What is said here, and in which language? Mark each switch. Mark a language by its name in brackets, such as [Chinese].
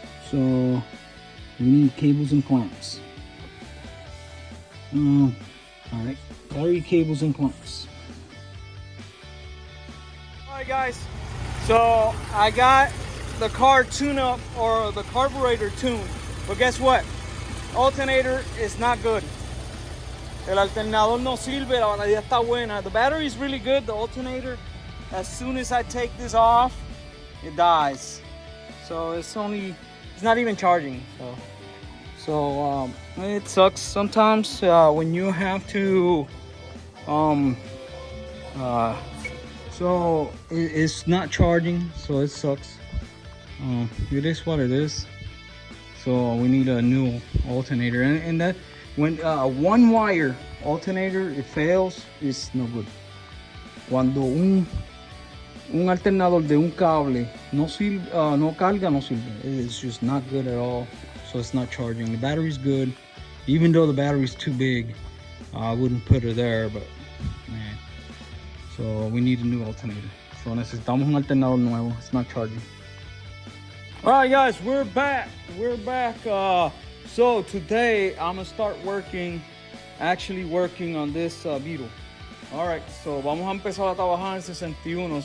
[English] So we need cables and clamps. All right, battery cables and clamps. Alright guys, so I got the car tune-up, or the carburetor tuned, but guess what? Alternator is not good. [Spanish] El alternador no sirve, la batería está buena. [English] The battery is really good, the alternator, as soon as I take this off, it dies. So it's not even charging. So it sucks sometimes when you have to so it's not charging, so it sucks. It is what it is. So we need a new alternator, and that when one wire alternator it fails, it's no good. Cuando [Spanish] un alternador de un cable no sirve, no carga, no sirve. [English] It's just not good at all. So it's not charging. The battery's good, even though the battery's too big. I wouldn't put it there, but man. So we need a new alternator. [Spanish] So necesitamos un alternador nuevo. [English] It's not charging. All right, guys, we're back. We're back. So today I'm gonna start actually working on this Beetle. [Spanish] All right, so vamos a empezar a trabajar en 61.